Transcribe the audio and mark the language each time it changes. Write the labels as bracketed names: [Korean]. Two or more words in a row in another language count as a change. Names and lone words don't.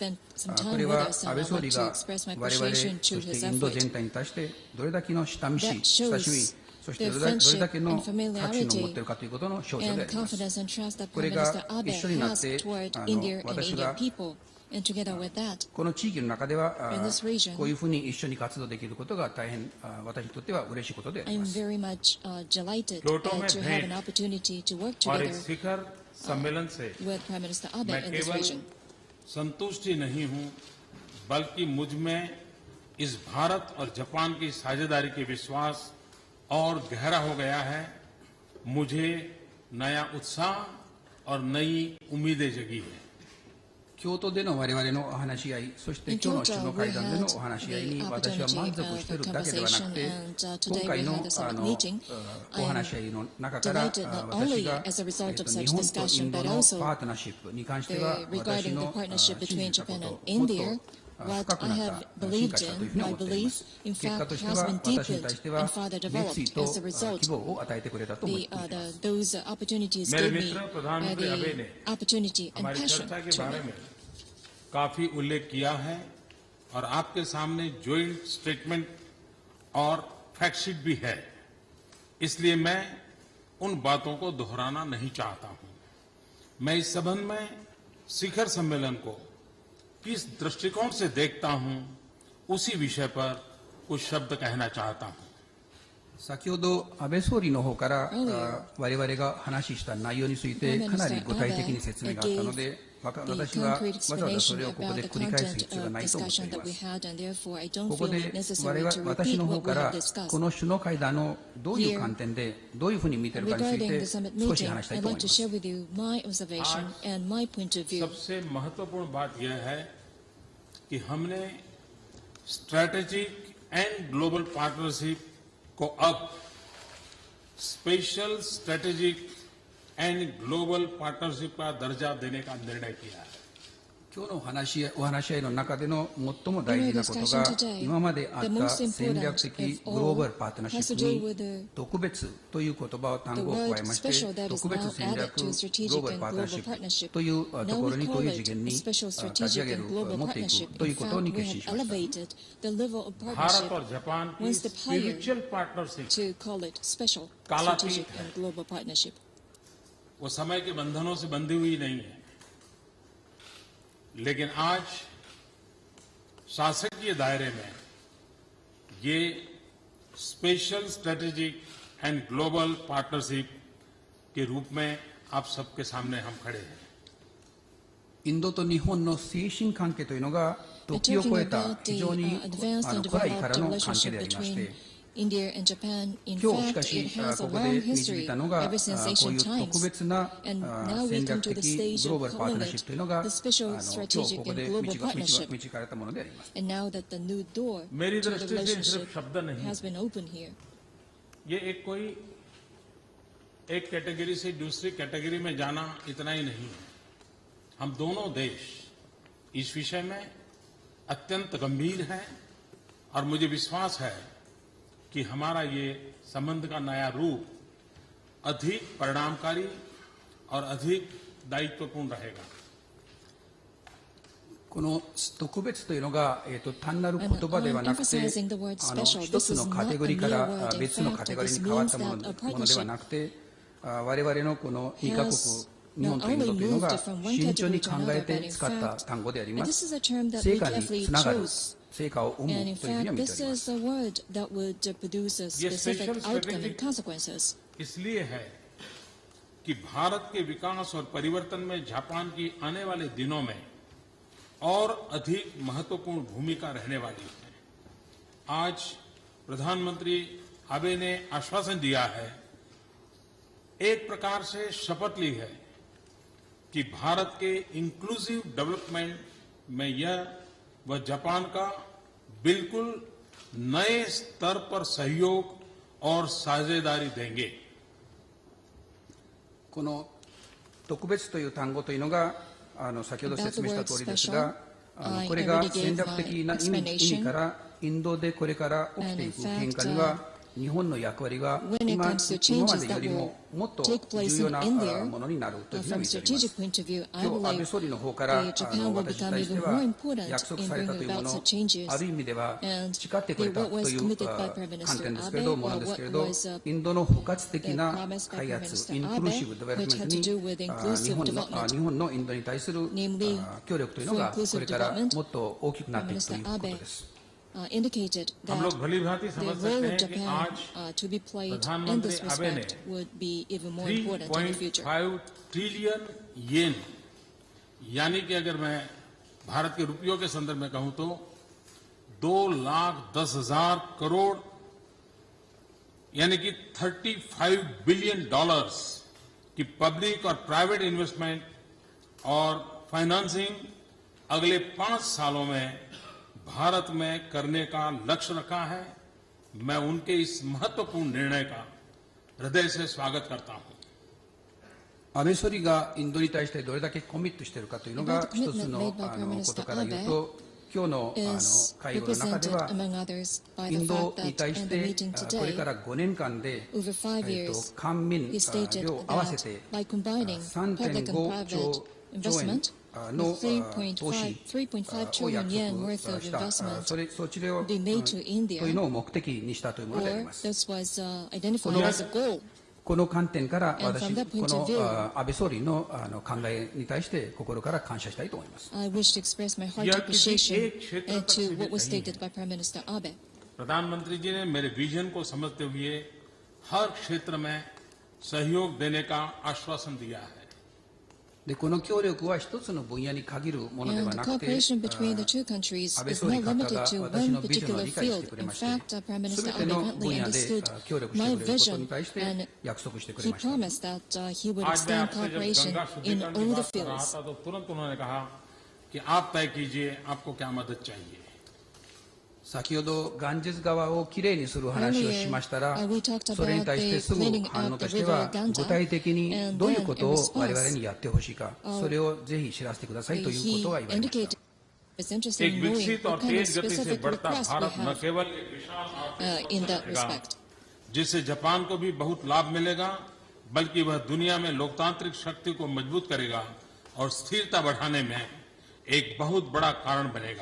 [Japanese] これは安倍総理が我々そしてインド全体に対してどれだけの親しみそしてどれだけの確信を持っているかということの象徴であります。これが一緒になって私がこの地域の中ではこういうふうに一緒に活動できることが大変私にとっては嬉しいことであります。 [Hindi] क्योटो में भेंट और एक शिखर सम्मेलन से मैं केवल संतुष्टि नहीं हूं बल्कि मुझ में इस भारत और जापान की साझेदारी के विश्वास और गहरा हो गया है मुझे नया उत्साह और नई उम्मीदें जगी है [Japanese] 京都での我々のお話し合い、そして今日の首脳会談でのお話し合いに私は満足しているだけではなくて、今回のお話し合いの中から私が日本とインドのパートナーシップに関しては私の信じたことをもっと深くなった進化したというふうに思っています。結果としては私に対しては熱意と希望を与えてくれたと思っています。 [Hindi] मेरे मित्र प्रधानमंत्री आबे ने हमारी चर्चा के बारे में काफी उल्लेख किया है और आपके सामने [English] joint statement [Hindi] और फैक्टशीट भी है इसलिए मैं उन बातों को दोहराना नहीं चाहता हूं मैं इस संबंध में शिखर सम्मेलन को किस दृष्टिकोण से देखता हूं उसी विषय पर कुछ शब्द कहना चाहता हूं [Japanese] 先ほど安倍総理の方から我々が話した内容についてかなり具体的に説明があったので私はわざわざそれをここで繰り返す必要がないと思っていますここで私の方からこの首脳会談のどういう観点でどういうふうに見ているかについて少し話したいと思います [Hindi] सबसे महत्वपूर्ण बात यह है कि हमने [English] strategic and global partnership [Hindi] को अब [English] special strategic and global partnership [Hindi] का दर्जा देने का निर्णय किया है [Japanese] 今日のお話し合いの中での最も大事なことが、今まであった戦略的グローバルパートナーシップに特別という言葉を単語を加えまして、特別戦略グローバルパートナーシップというところにという次元に立ち上げる、持っていくということに決心しました。 [Hindi] भारत और जापान की [English] spiritual partnership [Hindi] कालातीत है, वो समय के बंधनों से बंधी हुई नहीं है, लेकिन आज शासकीय दायरे में ये [English] special strategic and global partnership [Hindi] के रूप में आप सबके सामने हम खड़े हैं। [Japanese] インドと日本の推進関係というのが時を超えた非常に古来からの関係でありまして、今日しかしここで導いたのがこういう特別な戦略的グローバルパートナーシップというのが今日ここで導かれたものであります。 [Hindi] मेरी दृष्टि से सिर्फ शब्द नहीं, ये एक कोई एक कैटेगरी से दूसरी कैटेगरी में जाना इतना ही नहीं है। हम दोनों देश इस विषय में अत्यंत गंभीर हैं और मुझे विश्वास है कि हमारा ये संबंध का नया रूप अधिक परिणामकारी और अधिक दायित्वपूर्ण रहेगा। [Japanese] この特別というのが、単なる言葉ではなくて、一つのカテゴリーから別のカテゴリーに変わったものではなくて、我々のこの2カ国、日本とインドというのが慎重に考えて使った単語であります。成果につながる、成果を生むというふうには見ております。 [Hindi] ये [English] special strategic [Hindi] इसलिए है कि भारत के विकास और परिवर्तन में जापान की आने वाले दिनों में और अधिक महत्वपूर्ण भूमिका रहने वाली है। आज प्रधानमंत्री आबे ने आश्वासन दिया है, एक प्रकार से शपथ ली है कि भारत के [English] inclusive development [Hindi] में यह व जापान का बिल्कुल नए स्तर पर सहयोग और साझेदारी देंगे। [Japanese] この特別という単語というのが先ほど説明した通りですが、これが戦略的な意味からインドでこれから起きていく変化には日本の役割が今までよりももっと重要なものになるというふうに見ております。今日安倍総理の方から私に対しては約束されたというもの、ある意味では誓ってくれたという観点ですけれども、ですけれど、インドの包括的な開発、 [English] inclusive development [Japanese] に日本のインドに対する協力というのがこれからもっと大きくなっていくということです。 [English] indicated that [Hindi] हम लोग भली भांति समझ [English] the role [Hindi] सकते [English] of [Hindi] हैं कि [English] Japan [Hindi] आज [English] to be played in [Hindi] प्रधानमंत्री [English] this [Hindi] आबे ने [English] respect would be even more important in the future. [Hindi] 3.5 ट्रिलियन येन, यानी कि अगर मैं भारत के रुपयों के संदर्भ में कहूं तो 2,10,000 करोड़ यानी कि $35 बिलियन की [English] public and private investment and financing [Hindi] अगले 5 सालों में भारत में करने का लक्ष्य रखा है। मैं उनके इस महत्वपूर्ण निर्णय का हृदय से स्वागत करता हूं। [Japanese] 安倍総理がインドに対してどれだけコミットしているかというのが一つのことから言うと、今日の会合の中ではインドに対してこれから5年間で官民両合わせて 3.5 兆円の投資を約束した、そちらをというのを目的にしたというものであります。この観点から私、この安倍総理の考えに対して心から感謝したいと思います。 [Hindi] प्रधानमंत्री जी ने मेरे विजन को समझते हुए हर क्षेत्र में सहयोग देने का आश्वासन दिया है। [Japanese] でこの協力は一つの分野に限るものではなくて、安倍総理方が私のビジョンを理解してくれまして、すべての分野で協力してくれることに対して約束してくれました。 [Hindi] आज मैं आपसे जब गंगा शुद्धिकरण की बात कर रहा था तो तुरंत उन्होंने कहा कि आप तय कीजिए आपको क्या मदद चाहिए। [Japanese] 先ほどガンジス川をきれいにする話をしましたら、それに対してすぐ反応としては、具体的にどういうことを我々にやってほしいか、それをぜひ知らせてくださいということが言われました。 [Hindi] एक विकसित और तेज गति से बढ़ता भारत न केवल एक विशाल जिससे जापान को भी बहुत लाभ मिलेगा, बल्कि वह दुनिया में लोकतांत्रिक शक्ति को मजबूत करेगा और स्थिरता बढ़ाने में एक बहुत बड़ा कारण बनेगा।